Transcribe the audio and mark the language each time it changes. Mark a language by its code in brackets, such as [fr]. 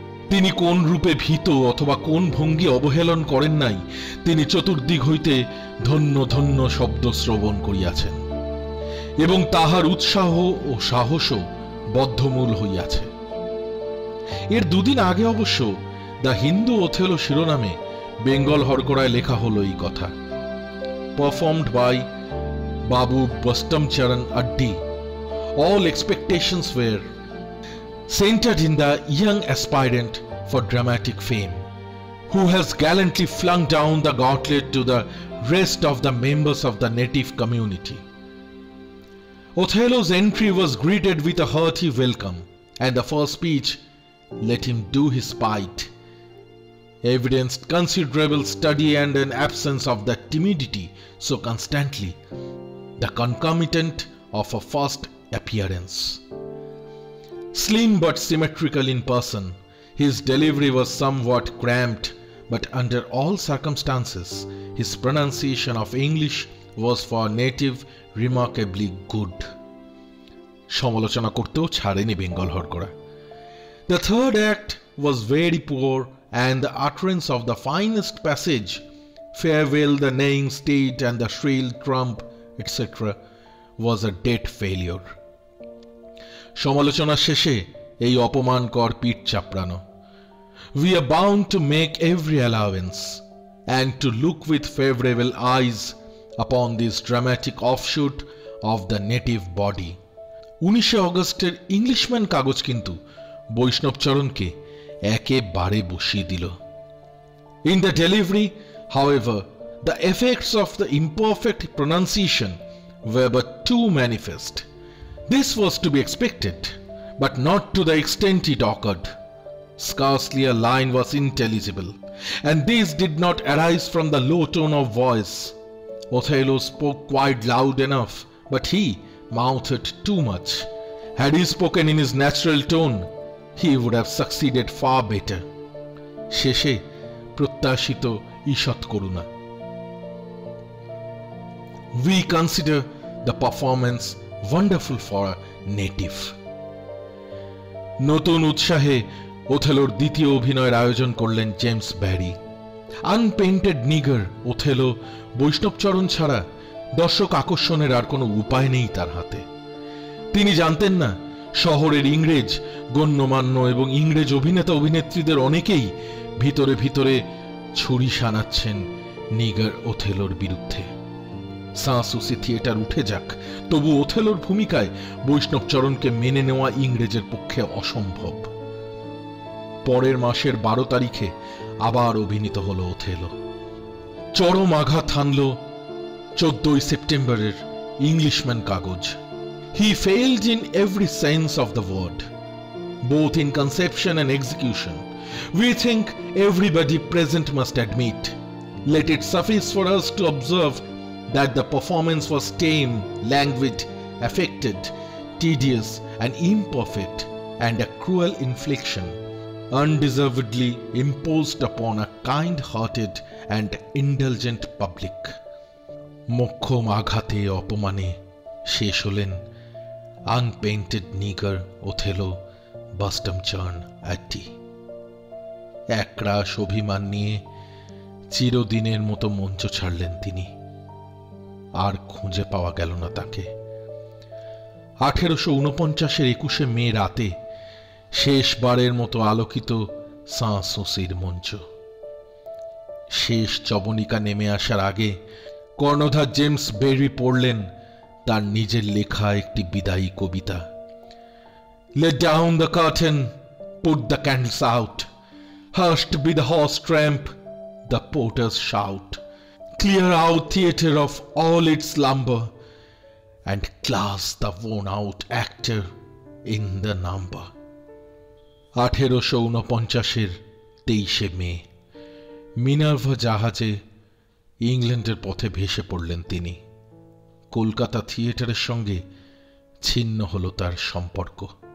[bn] তিনি কোন রূপে ভীত অথবা কোন ভঙ্গি অবহেলন করেন নাই, তিনি চতুর্দিক হইতে ধন্য ধন্য শব্দ শ্রবণ করিয়াছেন এবং তাহার উৎসাহ ও সাহসও বদ্ধমূল হইয়াছে। এর 2 দিন আগে অবশ্য দ্য হিন্দু ওথেলো শিরোনামে বেঙ্গল হরকরায় লেখা হলো এই কথা, performed by Babu Baishnabcharan Adhya. [en] All expectations were centered in the young aspirant for dramatic fame, who has gallantly flung down the gauntlet to the rest of the members of the native community. Othello's entry was greeted with a hearty welcome, and the first speech, "Let him do his part," evidenced considerable study and an absence of that timidity so constantly the concomitant of a first appearance. Slim but symmetrical in person, his delivery was somewhat cramped, but under all circumstances, his pronunciation of English was for native remarkably good. [bn] সমালোচনা করতেও ছাড়েনি Bengal Harkara. [en] The third act was very poor, and the utterance of the finest passage, "Farewell the neighing state and the shrill trump," etc., was a dead failure. [bn] সমালোচনা শেষে এই অপমানকর পিঠ চাপড়ানো, [en] "We are bound to make every allowance and to look with favorable eyes upon this dramatic offshoot of the native body." [bn] 19শে অগস্টের Englishman কাগজ কিন্তু বৈষ্ণবচরণকে একেবারে বসিয়ে দিল। [en] In the delivery, however, the effects of the imperfect pronunciation were but too manifest. This was to be expected, but not to the extent it occurred. Scarcely a line was intelligible, and this did not arise from the low tone of voice. Othello spoke quite loud enough, but he mouthed too much. Had he spoken in his natural tone, he would have succeeded far better. [bn] শেষে প্রত্যাশিত ঈষৎ করুণা। [en] We consider the performance wonderful for a native. [bn] নতুন উৎসাহে ওথেলোর দ্বিতীয় অভিনয়ের আয়োজন করলেন James Barry. আনপেইন্টেড Nigar Othello Baishnabcharan ছাড়া দর্শক আকর্ষণের আর কোনো উপায় নেই তার হাতে। তিনি জানতেন না শহরের ইংরেজ গণ্যমান্য এবং ইংরেজ অভিনেতা অভিনেত্রীদের অনেকেই ভিতরে ভিতরে ছুরি শানাচ্ছেন নিগার ওথেলোর বিরুদ্ধে। সাঁসুসি থিয়েটার উঠে যাক, তবু ওথেলোর ভূমিকায় বৈষ্ণবচরণকে মেনে নেওয়া ইংরেজের পক্ষে অসম্ভব। পরের মাসের 12 তারিখে আবার অভিনীত হল ওথেলো। চরম আঘাত হানল 14 সেপ্টেম্বরের ইংলিশম্যান কাগজ। [en] He failed in every sense of the word, both in conception and execution. We think everybody present must admit. Let it suffice for us to observe that the performance was tame, languid, affected, tedious, and imperfect, and a cruel infliction, undeservedly imposed upon a kind-hearted and indulgent public. [bn] মোক্ষম আঘাতে অপমানে শেষ হলেন আনপেইন্টেড Nigar Othello বাস্টমচার্ন অ্যাটি। একরাশ অভিমান নিয়ে চিরদিনের মতো মঞ্চ ছাড়লেন তিনি। আর খুঁজে পাওয়া গেল না তাকে। 1849-এর 21শে মে রাতে শেষবারের মতো আলোকিত সাঁসুসির মঞ্চ। শেষ চবনিকা নেমে আসার আগে কর্ণধার জেমস বেরি পড়লেন তার নিজের লেখা একটি বিদায়ী কবিতা। [en] Let down the curtain, put the candles out, hushed be the horse tramp, the porter's shout. Clear out theatre of all its lumber, and class the worn-out actor in the number. [bn] 1849-এর 23শে May Minerva জাহাজে ইংল্যান্ডের পথে ভেসে পড়লেন তিনি। কলকাতা থিয়েটারের সঙ্গে ছিন্ন হল তার সম্পর্ক।